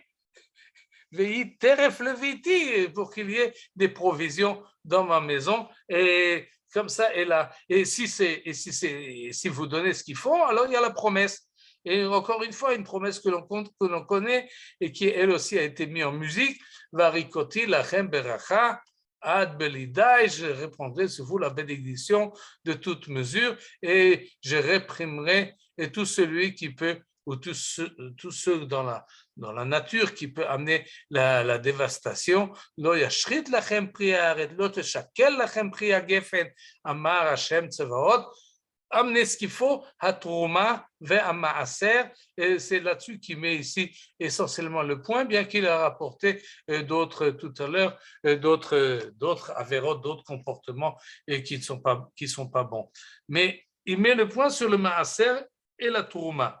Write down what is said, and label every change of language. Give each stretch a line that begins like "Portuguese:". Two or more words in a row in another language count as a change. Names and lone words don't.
Hebrew: ויהי טרף בביתי,
French: pour qu'il y ait des provisions dans ma maison, et comme ça, et si vous donnez ce qu'il faut, alors il y a la promesse. Et encore une fois, une promesse que l'on connaît et qui elle aussi a été mise en musique,
Hebrew: והריקותי לכם ברכה עד בלי די,
French: je répondrai sur vous la bénédiction de toute mesure et je réprimerai et tout celui qui peut ou tous ceux dans la nature qui peut amener la dévastation.
Hebrew: לא ישחית לכם פרי הארץ, לא תשכל לכם פרי הגפן, אמר השם צבאות.
French: Amenez ce qu'il faut,
Hebrew: התרומה והמעשר,
French: et c'est là-dessus qu'il met ici essentiellement le point, bien qu'il a rapporté d'autres tout à l'heure, d'autres avérotes, d'autres comportements et qui sont pas bons. Mais il met le point sur le maaser et la trouma.